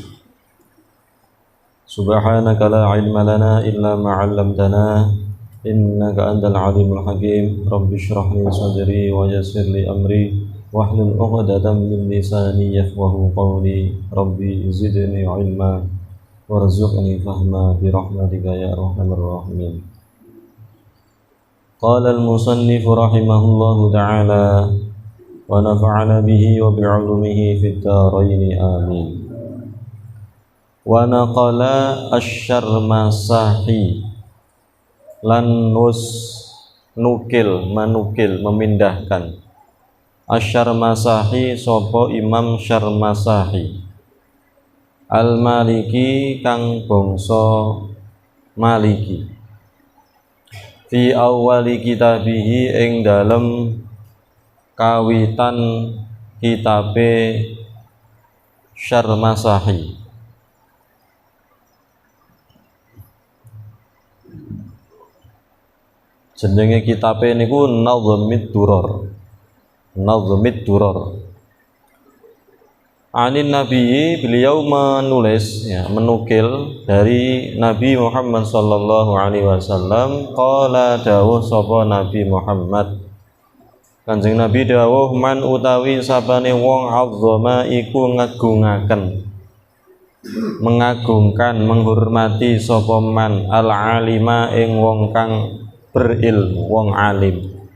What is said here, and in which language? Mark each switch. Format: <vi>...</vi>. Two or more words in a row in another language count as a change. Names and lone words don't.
<ar>سبحانك لا علم لنا إلا ما علمتنا إنك أنت العليم الحكيم رب اشرح لي صدري ويسر لي أمري واحلل عقدة من لساني يفقهوا قولي ربي زدني علما وارزقني فهما برحمتك يا أرحم الراحمين. قال المصنف رحمه الله تعالى ونفعنا به وبعلومه في الدارين آمين. ونقل الشرمساحي</ar> <jv>lan</jv> <id>menukil memindahkan</id> <jv>Asy-Syarmasahi sapa Imam Syarmasahi Al-Maliki kang bangsa Maliki</jv> <ar>في أول كتابه</ar> <jv>ing dalem kawitan kitabe Syarmasahi. Jenenge kitabe niku Nadhmid Durar.</jv> <ar>عن النبي,</ar> <id>beliau menulis menukil dari</id> <jv>Nabi Muhammad</jv> <ar>صلى الله عليه وسلم</ar> <jv>qala dawuh sapa Nabi Muhammad Kanjeng Nabi dawuh man utawi sapane wong azzama iku ngagungaken</jv> <id>mengagungkan menghormati</id> <jv>sapa</jv> <ar>من العالم</ar> <jv>ing wong kang berilmu wong alim</jv>